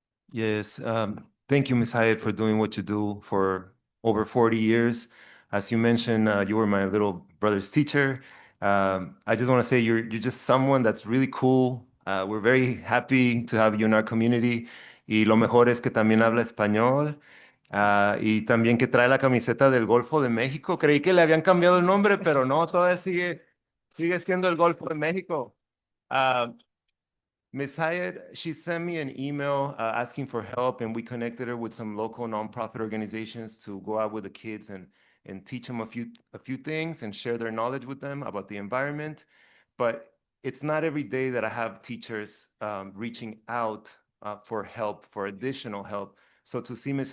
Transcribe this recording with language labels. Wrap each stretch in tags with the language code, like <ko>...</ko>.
<en>Yes, thank you, Ms. Hyatt, for doing what you do for over 40 years. As you mentioned, you were my little brother's teacher. I just want to say you're just someone that's really cool. We're very happy to have you in our community.</en> <es>Y lo mejor es que también habla español. Y también que trae la camiseta del Golfo de México. Creí que le habían cambiado el nombre, pero no, todavía sigue siendo el Golfo de México.</es> <en>Ms. Hyatt, she sent me an email asking for help, and we connected her with some local nonprofit organizations to go out with the kids and teach them a few things and share their knowledge with them about the environment. But it's not every day that I have teachers reaching out for help, for additional help. So to see Ms.</en>